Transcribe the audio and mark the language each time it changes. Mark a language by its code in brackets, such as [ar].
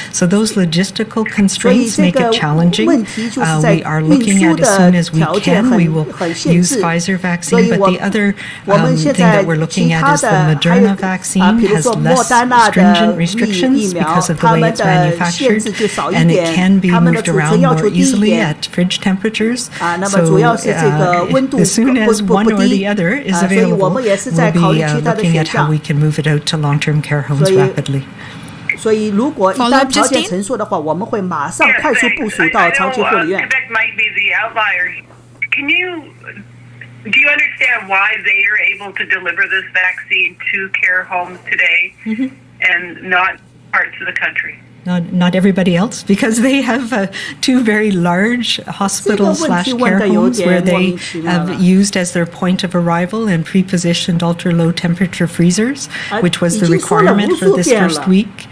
[en] So those logistical constraints make it challenging. We are looking at, as soon as we can, we will use Pfizer vaccine, but the other thing that we're looking at is the Moderna vaccine has less stringent restrictions because of the way it's manufactured, and it can be moved around more easily at fridge temperatures. So as soon as one or the other is available, we'll be looking at how we can move it out to long-term care homes rapidly. [zh] 所以，如果一旦条件成熟的话，我们会马上快速部署到超级护理院。 [en] Quebec might be the outlier. Do you understand why they are able to deliver this vaccine to care homes today and not parts of the country? Not everybody else, because they have two very large hospital/care homes where they have used as their point of arrival and pre-positioned ultra-low temperature freezers, which was the requirement for this first week.